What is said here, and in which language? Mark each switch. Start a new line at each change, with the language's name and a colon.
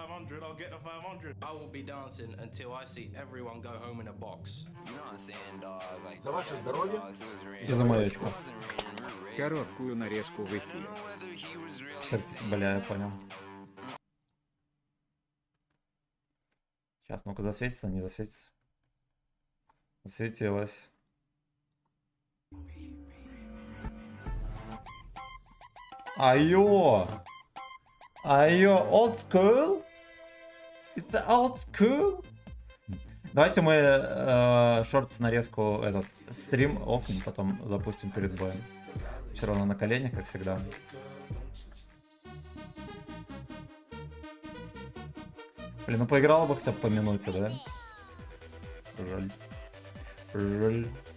English: I will be dancing until I see everyone go home in a box.
Russian: За ваше здоровье. И за маечку. Короткую нарезку в эфир. Бля, я понял. Сейчас, ну-ка, засветится, не засветится. Засветилась. Айо!
English: Айо, old school? It's old school?
Russian: Давайте мы шортс нарезку, этот стрим офнем, потом запустим перед боем. Все равно на коленях, как всегда. Блин, ну поиграла бы хотя бы по минуте, да? Жаль. Жаль.